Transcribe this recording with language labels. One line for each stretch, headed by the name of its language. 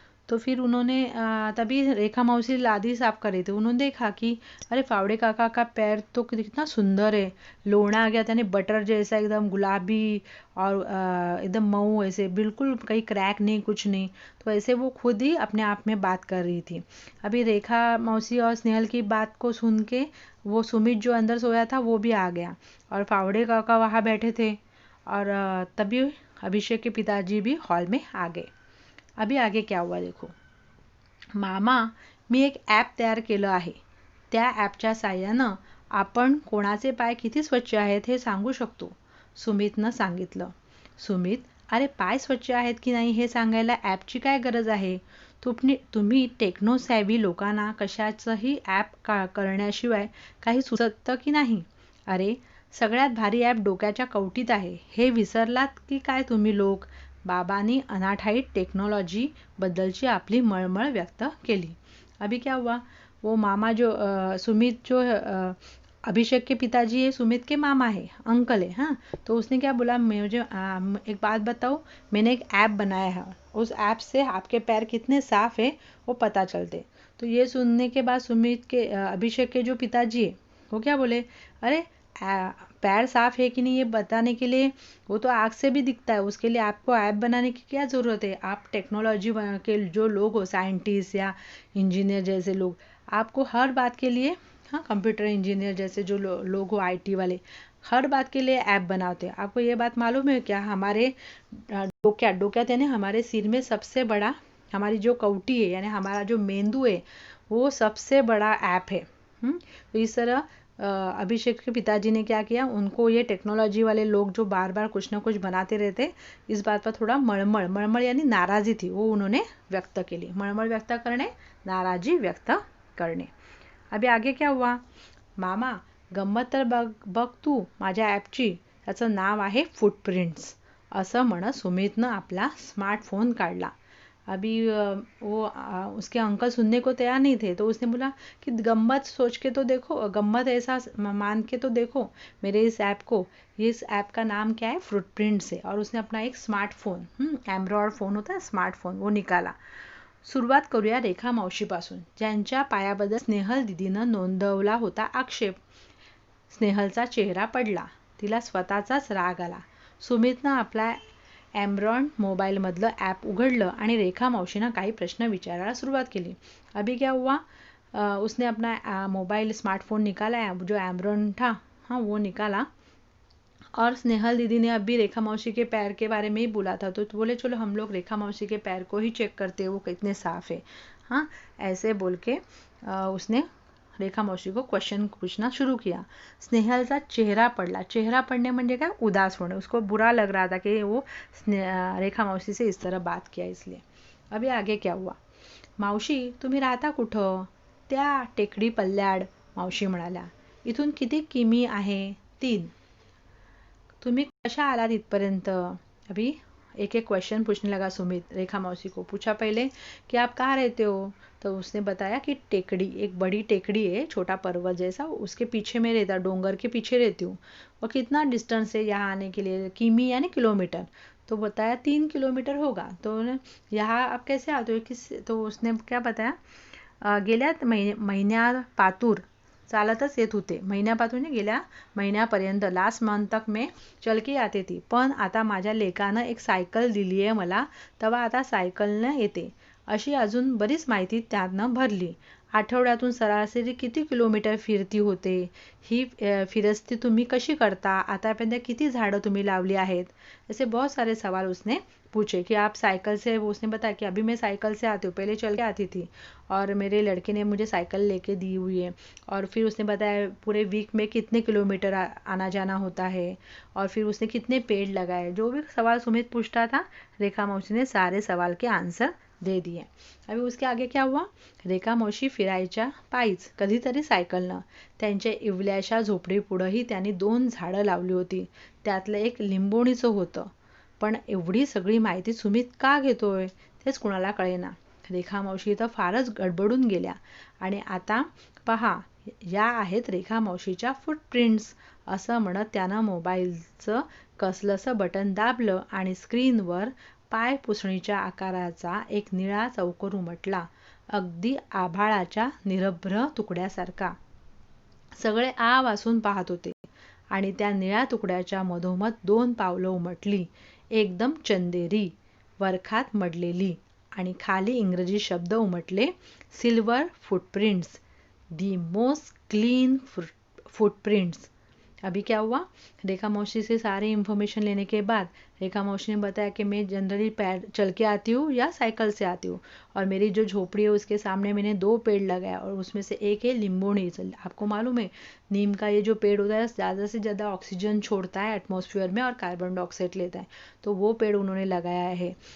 Hindi: तो फिर उन्होंने तभी रेखा मौसी लादी साफ कर रही थी, उन्होंने देखा कि अरे फावड़े काका का पैर तो कितना सुंदर है, लोना आ गया था, बटर जैसा एकदम गुलाबी और एकदम मऊ, ऐसे बिल्कुल कहीं क्रैक नहीं कुछ नहीं। तो ऐसे वो खुद ही अपने आप में बात कर रही थी। अभी रेखा मौसी और स्नेहल की बात को सुन के वो सुमित जो अंदर सोया था वो भी आ गया और फावड़े काका वहाँ बैठे थे और तभी अभिषेक के पिताजी भी हॉल में आ गए। अभी आगे क्या हुआ देखो,
Marathi: मामा मी एक ॲप तयार केलं आहे, त्या ॲपच्या साहाय्यानं आपण कोणाचे पाय किती स्वच्छ आहेत हे सांगू शकतो, सुमितनं सांगितलं। सुमित, अरे पाय स्वच्छ आहेत की नाही हे सांगायला ॲपची काय गरज आहे, तुम्ही टेक्नो सॅव्ही लोकांना कशाचंही ॲप करण्याशिवाय काही सुचतं की नाही, अरे सगळ्यात भारी ॲप डोक्याच्या कवटीत आहे, हे विसरलात की काय तुम्ही लोक, बाबांनी अनाठाईत टेक्नोलॉजी बद्दलची आपली मळमळ व्यक्त केली।
Hindi: अभी क्या हुआ, वो मामा जो सुमित जो अभिषेक के पिताजी है, सुमित के मामा है, अंकल है, हाँ तो उसने क्या बोला, मुझे एक बात बताओ, मैंने एक ऐप बनाया है, उस ऐप से आपके पैर कितने साफ है वो पता चलते। तो ये सुनने के बाद सुमित के अभिषेक के जो पिताजी है वो क्या बोले, अरे पैर साफ है कि नहीं ये बताने के लिए वो तो आँख से भी दिखता है, उसके लिए आपको ऐप बनाने की क्या ज़रूरत है। आप टेक्नोलॉजी के जो लोग हो, साइंटिस्ट या इंजीनियर जैसे लोग, आपको हर बात के लिए, हाँ, कंप्यूटर इंजीनियर जैसे जो लोग हो, IT वाले, हर बात के लिए ऐप बनाते हैं। आपको ये बात मालूम है क्या, हमारे डोक्यात यानी हमारे सिर में सबसे बड़ा, हमारी जो कवटी है यानी हमारा जो मेंदू है, वो सबसे बड़ा ऐप है। तो इस तरह अभिषेक के पिताजी ने क्या किया, उनको ये टेक्नोलॉजी वाले लोग जो बार बार कुछ ना कुछ बनाते रहते, इस बात पर थोड़ा मळमळ यानी नाराजी थी, वो उन्होंने
Marathi: व्यक्त केली। मळमळ व्यक्त करणे, नाराजी व्यक्त करणे।
Hindi: अभी आगे क्या हुआ,
Marathi: मामा गंमत तर बघ तू माझ्या ॲपची, त्याचं नाव आहे फुटप्रिंट्स, असं म्हणत सुमितनं आपला स्मार्टफोन काढला।
Hindi: अभी उसके अंकल सुनने को तैयार नहीं थे, तो उसने बोला कि गम्मत सोच के तो देखो, गम्मत ऐसा मान के तो देखो मेरे इस ऐप को। इस ऐप का नाम क्या है, फुटप्रिंट्स है। और उसने अपना एक स्मार्टफोन, एंड्रॉयड फोन होता है स्मार्टफोन, वो निकाला।
Marathi: सुरुवात करूया रेखा मावशीपासून, ज्यांच्या पायाबद्दल स्नेहल दीदीनं नोंदवला होता आक्षेप। स्नेहलचा चेहरा पडला, तिला स्वतःचाच राग आला। सुमितनं आपला एम्ब्रॉन मोबाईलमधलं ॲप उघडलं आणि रेखा मावशींना काही प्रश्न विचारायला सुरुवात केली।
Hindi: अभी क्या हुआ, उसने अपना मोबाइल स्मार्टफोन निकाला, जो एम्ब्रॉन था, हाँ, वो निकाला। और स्नेहल दीदी ने अभी रेखा मौसी के पैर के बारे में ही बोला था, तो बोले चलो हम लोग रेखा मौसी के पैर को ही चेक करते हैं, वो कितने साफ है। हाँ, ऐसे बोल के उसने रेखा मौसी को क्वेश्चन पूछना शुरू किया।
Marathi: स्नेहलचा चेहरा पडला। चेहरा पडणे म्हणजे काय, उदास होणे।
Hindi: उसको बुरा लग रहा था कि वो रेखा मौसी से इस तरह बात किया, इसलिए। अभी आगे क्या हुआ,
Marathi: मावशी तुम्ही राहता कुठं, त्या टेकडी पल्ल्याड, मावशी म्हणाल्या। इथून किती किमी आहे, 3। तुम्ही कशा आलात इथपर्यंत।
Hindi: अभी एक एक क्वेश्चन पूछने लगा सुमित रेखा मौसी को। पूछा पहले कि आप कहाँ रहते हो, तो उसने बताया कि टेकड़ी, एक बड़ी टेकड़ी है, छोटा पर्वत जैसा, उसके पीछे में रहता, डोंगर के पीछे रहती हूँ। और कितना डिस्टेंस है यहाँ आने के लिए, किमी यानी किलोमीटर, तो बताया 3 किलोमीटर होगा। तो यहाँ आप कैसे आते हो, किस, तो उसने क्या बताया,
Marathi: गेल्या महिन्यापातूर चालतच येत होते। महिन्यापासून गेल्या महिन्यापर्यंत,
Hindi: लास्ट मंथ तक मैं चल के आते थी,
Marathi: पण आता माझ्या लेकानं एक सायकल दिली आहे मला, तेव्हा आता सायकलनं येते। अशी अजून बरीच माहिती त्यानं भरली। आठवड्यातून सरासरी किती किलोमीटर फिरती होते, ही फिरस्ती तुम्ही कशी करता, आतापर्यंत किती झाडं तुम्ही लावली आहेत।
Hindi: ऐसे बहुत सारे सवाल उसने पूछे कि आप साइकिल से, वो उसने बताया कि अभी मैं साइकिल से आती हूँ, पहले चल के आती थी, और मेरे लड़के ने मुझे साइकिल लेके दी हुई है। और फिर उसने बताया पूरे वीक में कितने किलोमीटर आना जाना होता है, और फिर उसने कितने पेड़ लगाए। जो भी सवाल सुमित पूछता था, रेखा मौसी ने सारे सवाल के आंसर दे दिए। अभी उसके आगे क्या हुआ,
Marathi: रेखा मावशी फिरायच्या पायीच, कधीतरी सायकलनं। त्यांच्या इवल्याशा झोपडीपुढंही त्यांनी 2 झाडं लावली होती, त्यातलं एक लिंबोणीचं होतं। पण एवढी सगळी माहिती सुमित का घेतोय, तेच कुणाला कळेना। रेखा मावशी तर फारच गडबडून गेल्या। आणि आता पहा, या आहेत रेखा मावशीच्या फुटप्रिंट्स, असं म्हणत त्यानं मोबाईलचं कसलंसं बटन दाबलं आणि स्क्रीनवर पाय पुसणीच्या आकाराचा एक निळा चौकोर उमटला, अगदी आभाळाच्या निरभ्र तुकड्यासारखा। सगळे आ वासून पाहत होते, आणि त्या निळ्या तुकड्याच्या मधोमध 2 पावलं उमटली, एकदम चंदेरी, वरखात मडलेली, आणि खाली इंग्रजी शब्द उमटले,
English: Silver footprints, the most clean footprints.
Hindi: अभी क्या हुआ, रेखा मौसी से सारी इन्फॉर्मेशन लेने के बाद रेखा मौसी ने बताया कि मैं जनरली पैर चल के आती हूँ या साइकिल से आती हूँ, और मेरी जो झोपड़ी है उसके सामने मैंने 2 पेड़ लगाया, और उसमें से एक है लिंबोणी। आपको मालूम है नीम का ये जो पेड़ होता है ज़्यादा से ज़्यादा ऑक्सीजन छोड़ता है एटमॉस्फेयर में और कार्बन डाइऑक्साइड लेता है, तो वो पेड़ उन्होंने लगाया है।